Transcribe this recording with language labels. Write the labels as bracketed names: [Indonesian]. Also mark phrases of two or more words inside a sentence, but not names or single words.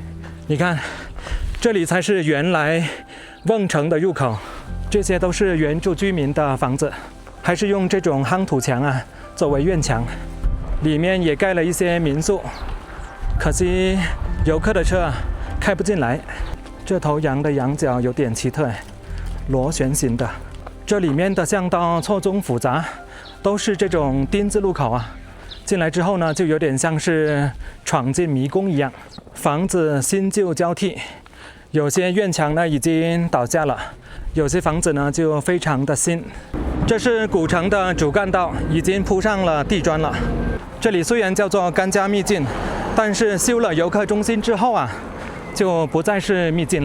[Chinese] 你看，這裡才是原來瓮城的入口，這些都是原住居民的房子，還是用這種夯土牆啊作為院牆，裡面也蓋了一些民宿，可惜遊客的車開不進來。這頭羊的羊角有點奇特，螺旋形的。這裡面的巷道錯綜複雜，都是這種丁字路口啊。進來之後呢，就有點像是闖進迷宮一樣。房子新舊交替，有些院牆呢已經倒下了，有些房子呢就非常的新。這是古城的主幹道，已經鋪上了地磚了。這裡雖然叫做甘加秘境，但是修了遊客中心之後啊，就不再是秘境了。